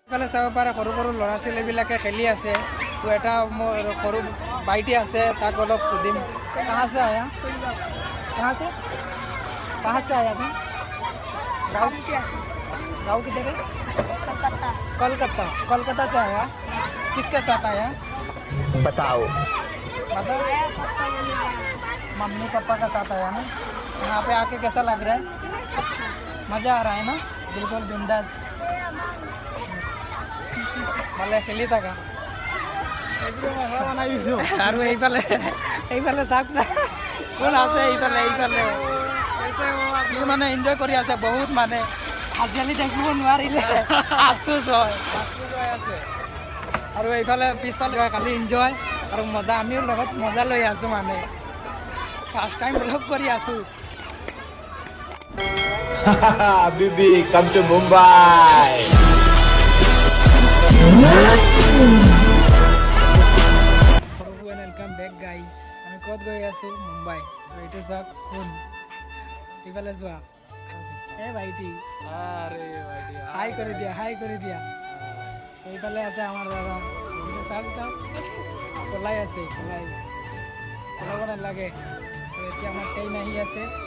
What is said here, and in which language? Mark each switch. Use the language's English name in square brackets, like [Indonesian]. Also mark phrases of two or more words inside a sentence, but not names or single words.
[Assamese] ইফালে চাব পাৰে সৰু সৰু ল'ৰা ছোৱালীবিলাকে খেলি আছে। তো এটা মোৰ সৰু বাইটি আছে, তাক অলপ সুধিম। [Hindi] कहाँ से आया? कहाँ से? कहाँ से आया था? गाँव किधर है? कोलकाता। कोलकाता से आया? किसके साथ आया? बताओ। मम्मी पापा का साथ आया ना। यहाँ पे आके कैसा लग रहा है? अच्छा, मज़ा आ रहा है ना? बिल्कुल बिंदास। [Assamese] ভালে খেলি থাকা আৰু এইফালে চাওক না কোন আছে এইফালে কি মানে এনজয় কৰি আছে বহুত মানে আজিকালি দেখিব নোৱাৰিলে আফচোচ হয় আৰু এইফালে পিছফালে খালি এনজয় আৰু মজা আমিও লগত মজা লৈ আছোঁ মানে [English] First time vlog [Assamese] কৰি আছোঁ [English] Bibi come to Mumbai Welcome back guys [Assamese] আমি কত গৈ আছো মুম্বাই এইটো চাওক কোন এইফালে যোৱা এ ভাইটি আরে ভাইটি হাই করে দিয়া এইফালে আছে আমার দাদা এইটো চাওক কলাই আছে কলাই লাগে তো এতিয়া আমাৰ ট্ৰেইন আহি আছে